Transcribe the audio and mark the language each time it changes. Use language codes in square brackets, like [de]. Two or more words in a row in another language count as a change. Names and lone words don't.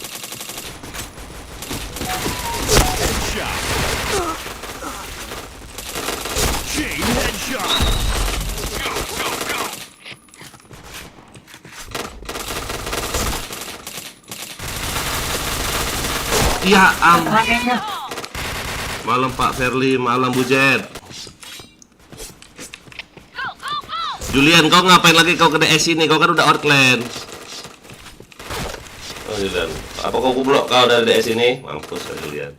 [en] Headshot. Chain headshot. Go, go, go. Ya am. Fire in the hole! [id] Malam Pak Ferli, malam Bu Jet. [en] Go, go, go! [id] Julian, kau ngapain lagi kau ke DS ini? Kau kan udah outland. Oh Julian, apa kau kublok kau dari DS ini? Mampus ya Julian.